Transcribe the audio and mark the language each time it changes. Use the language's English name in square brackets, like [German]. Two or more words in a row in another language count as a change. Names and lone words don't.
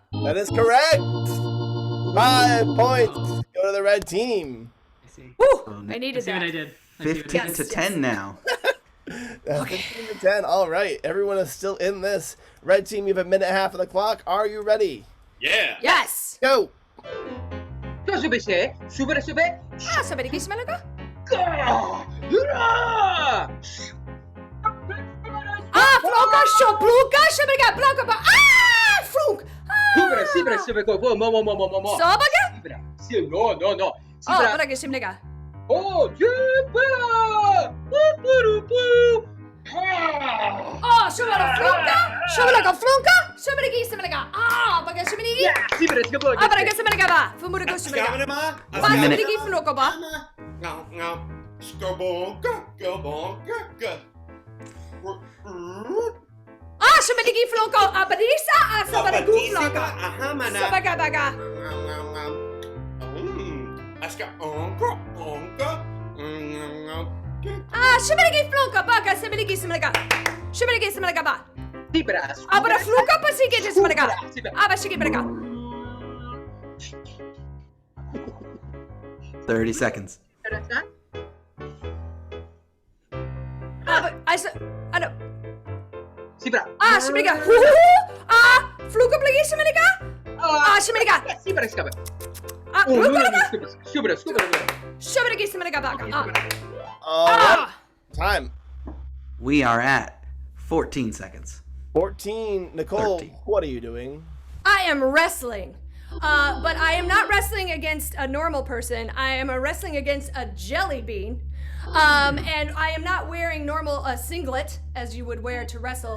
[English] That is correct. 5 points. Go to the red team. Woo! I needed that. I did. 15 to 10 now. 15 to 10. All right. Everyone is still in this. Red team, you have a minute and a half of the clock. Are you ready? Yeah. Yes. Go. Flunka shopluka shabaga blanca ba flunk. No. Oh, para que shimnega. Oh, Jupiter! Woo-hoo-doo-boo! Oh, shubala flunka, shubala flunka, shubala gi samalaga. Ah, baga shubali. Yeah, sibara skabla. Ah, baga samalaga ba. Fumura go shubala. Ba shubali gi flunka ba. No. Skabonka, skabonka. Ah, shubali gi flunka. Abadisa, sabara gu flunka. Ahamana. Sabaga baga. Aska onka. Ah, shubali gi flunka baga shubali gi samalaga. Shubali gi samalaga ba. Sibara. Abara flunka pa sige gi samalaga. Aba sige baga. 30 seconds. I don't. Sibara. Ah, shubaliga. Ah, flunka plagi samalaga. Ah, shubaliga. Sibara skabla. Ah, flunka. Sibara. Shubali gi samalaga baga. Time. We are at 14 seconds. 14. Nicole, 13. what are you doing? I am wrestling. But I am not wrestling against a normal person. I am wrestling against a jelly bean. And I am not wearing normal singlet as you would wear to wrestle.